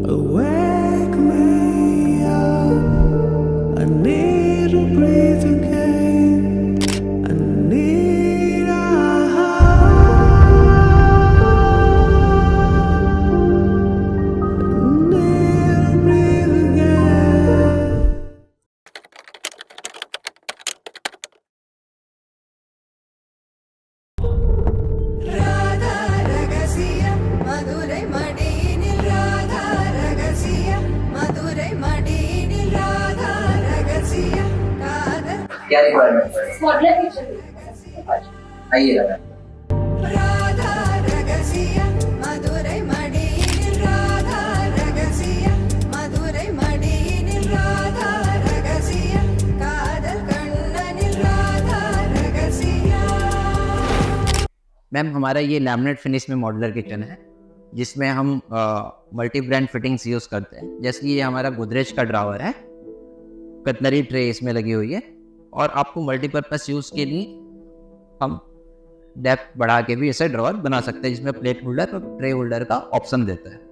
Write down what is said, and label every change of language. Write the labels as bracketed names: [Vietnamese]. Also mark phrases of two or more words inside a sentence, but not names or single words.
[English] Wake me up, I need to breathe again. I need a need to breathe again. [Tamil] ராதா ரகசியம் மதுரை மடியினில் ராதா ரகசியம் மதுரை மடியினில் ராதா ரகசியம் காதல் [Hindi] क्या रिक्वायरमेंट है? [English] modular kitchen [Hindi] आइएगा मैम। [Tamil] ராதா ரகசியம் மதுரை மடியினில் ராதா ரகசியம் மதுரை மடியினில் ராதா ரகசியம் காதல் கண்ணனில் ராதா ரகசியம் [Hindi] मैम हमारा ये [English] laminate finish [Hindi] में [English] modular kitchen [Hindi] है जिसमें हम [English] multi brand fittings use [Hindi] करते हैं। जैसे कि ये हमारा गोदरेज का ड्रावर है, [English] cutlery tray [Hindi] इसमें लगी हुई है और आपको [English] multipurpose use [Hindi] के लिए हम डेप्थ बढ़ा के भी ऐसे ड्रावर बना सकते हैं जिसमें [English] plate holder [Hindi] और [English] tray holder [Hindi] का ऑप्शन देता है।